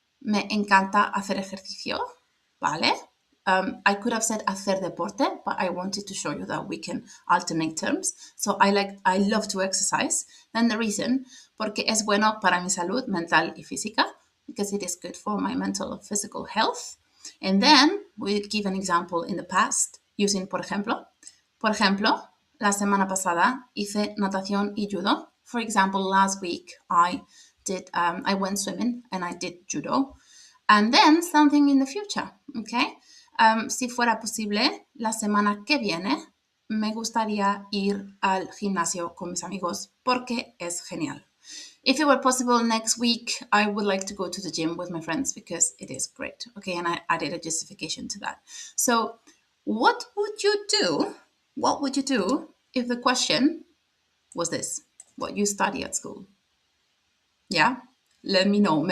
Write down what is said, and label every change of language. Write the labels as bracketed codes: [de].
[es] Me encanta hacer ejercicio, ¿vale? [en] I could have said hacer deporte, but I wanted to show you that we can alternate terms. So I love to exercise. Then the reason, [es] porque es bueno para mi salud mental y física, [en] because it is good for my mental and physical health. And then we give an example in the past using por ejemplo. [es] Por ejemplo, la semana pasada hice natación y judo. [en] For example, last week I went swimming and I did judo. And then something in the future, okay? [es] Si fuera posible, la semana que viene me gustaría ir al gimnasio con mis amigos porque es genial. [en] If it were possible next week, I would like to go to the gym with my friends because it is great. Okay, and I added a justification to that. So what would you do? What would you do if the question was this? What you study at school? Yeah? Let me know.